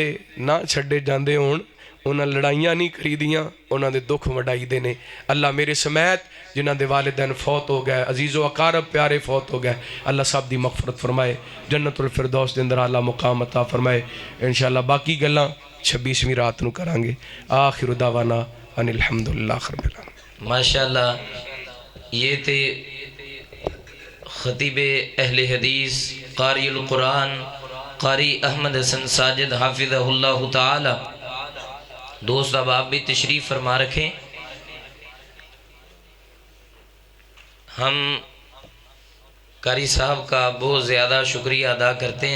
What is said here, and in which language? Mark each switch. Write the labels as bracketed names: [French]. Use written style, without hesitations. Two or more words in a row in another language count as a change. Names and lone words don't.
[Punjabi] نہ چھڈے جاندے ہون انہاں لڑائیاں نہیں کریدیاں انہاں دے دکھ وڈائیدے نے اللہ میرے سمیت جنہاں دے والدین فوت ہو گئے عزیزو اقارب پیارے فوت ہو گئے اللہ سب دی مغفرت فرمائے [Arabic] جنة الفردوس [Punjabi] دے اندر اعلیٰ مقام عطا فرمائے ان شاء اللہ باقی گلاں 26ویں رات نوں کراں گے [Arabic] آخر دعوانا أن الحمد لله رب العالمين. [Urdu] ماشاءاللہ یہ تھے خطیب اہلِ حدیث قاری القرآن قاری احمد حسن ساجد حفظہ اللہ تعالیٰ. دوست اب آپ بھی تشریف فرما رکھیں. ہم قاری صاحب کا بہت زیادہ شکریہ ادا کرتے ہیں.